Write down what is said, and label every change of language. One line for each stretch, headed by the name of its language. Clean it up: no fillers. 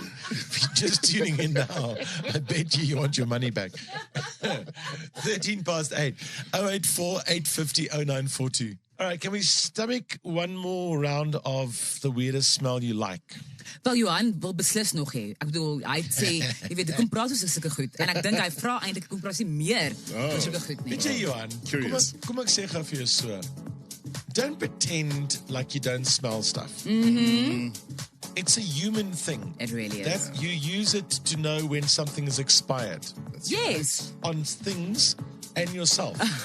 English: If you're just tuning in now, I bet you want your money back. 13 past 8. 084 850 0942. All right, can we stomach one more round of the weirdest smell you like?
Afrikaans: Wel, Johan wil beslis nog hê. Ek bedoel, hy het sê, jy weet, kom praat oor sulke goed. En ek dink hy vra eintlik kom praat meer oor sulke goed nie. Weet jy, Johan, kom ek sê gou vir jou so.
English: Don't pretend like you don't smell stuff. It's a human thing. It really is. That you use it to know when something is expired. Yes. On things and yourself.